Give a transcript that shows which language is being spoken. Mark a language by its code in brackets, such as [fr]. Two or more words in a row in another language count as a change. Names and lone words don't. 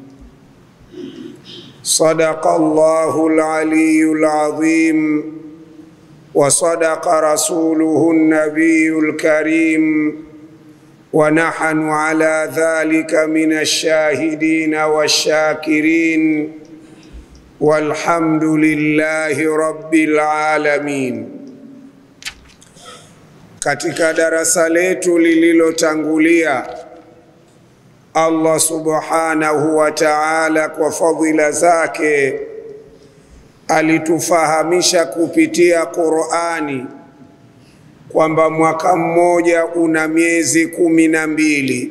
[ar] صدق الله العلي العظيم وصدق رسوله النبي الكريم ونحن على ذلك من الشاهدين والشاكرين والحمد لله رب العالمين. [sw] Katika darasa letu lililotangulia, Allah [ar] سبحانه وتعالى [sw] kwa fadhila zake alitufahamisha kupitia Qur'ani kwamba mwaka mmoja una miezi 12.